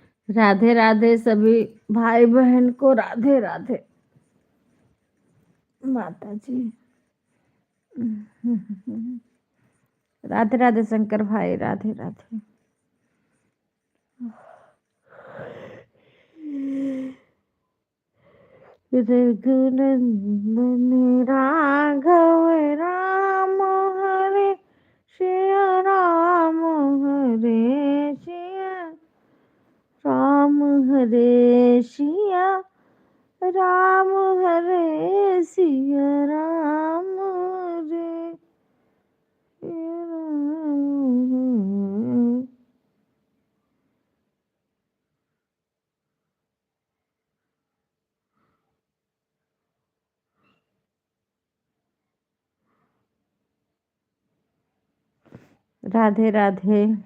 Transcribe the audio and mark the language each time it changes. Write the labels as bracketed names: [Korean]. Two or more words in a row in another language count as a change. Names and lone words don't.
[Hindi] राधे राधे सभी भाई बहन को, राधे राधे माता जी। राधे राधे शंकर भाई, राधे राधे। रघुनंदन राघव राम हरे सिया राम, हरे सिया राम, हरे सिया राम, हरे सिया राम, हरे सिया राम। राधे राधे।